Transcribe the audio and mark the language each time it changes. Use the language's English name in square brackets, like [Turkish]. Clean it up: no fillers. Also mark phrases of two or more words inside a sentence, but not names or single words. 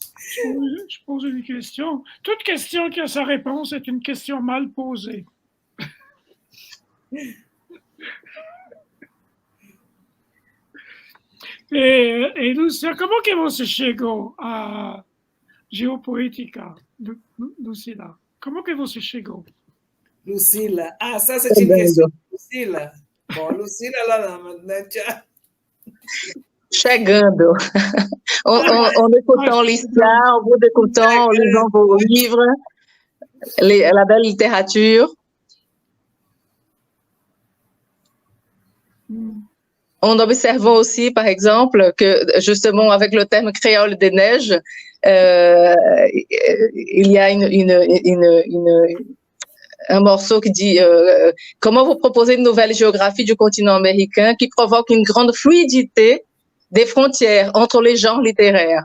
[French] Je pose une question. Toute question qui a sa réponse est une question mal posée. [Portuguese] E Lúcia, como que você chegou à geopolítica, Lucila? Como que você chegou? Lucila. [French] Ah, ça, c'est une question de Lucila. Bon, Lucila, là, maintenant, tiens. [Portuguese] Chegando. [French] En écoutant l'histoire, en vous écoutant, en lisant vos livres, la belle littérature. En observant aussi, par exemple, que justement avec le thème créole des neiges, il y a un morceau qui dit comment vous proposez une nouvelle géographie du continent américain qui provoque une grande fluidité des frontières entre les genres littéraires.